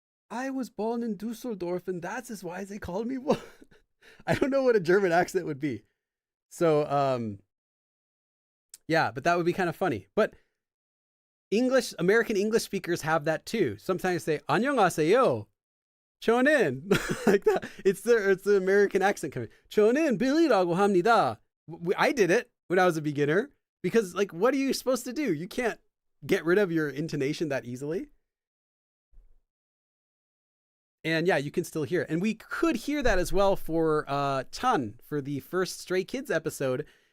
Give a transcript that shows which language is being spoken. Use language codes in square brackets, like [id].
[en] I was born in Dusseldorf, and that's why they called me. I don't know what a German accent would be. So, yeah, but that would be kind of funny. But American English speakers have that too. Sometimes say [ko] 안녕하세요, 저는 [en] like that. It's the American accent coming. [ko] 저는 Billy라고 합니다. [en] I did it when I was a beginner because like, what are you supposed to do? You can't get rid of your intonation that easily. And yeah, you can still hear it. And we could hear that as well for Chan for the first Stray Kids episode.